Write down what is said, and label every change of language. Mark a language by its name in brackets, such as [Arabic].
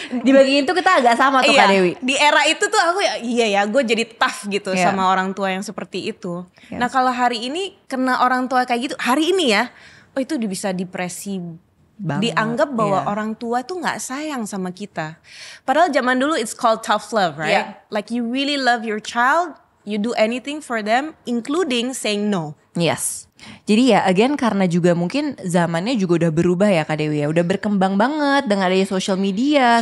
[Indonesian] Di bagian itu kita agak sama tuh Iya, Kak Dewi. di era itu tuh aku ya gue jadi tough gitu Iya. sama orang tua yang seperti itu. Iya. Nah kalau hari ini kena orang tua kayak gitu, hari ini ya, oh itu bisa depresi Banget, dianggap bahwa iya. orang tua tuh nggak sayang sama kita. Padahal zaman dulu [English] it's called tough love, right? [Indonesian] Iya. [English] Like you really love your child, you do anything for them, including saying no. Yes. [Indonesian] Jadi ya again karena juga mungkin zamannya juga udah berubah ya Kak Dewi ya. Udah berkembang banget dengan adanya social media.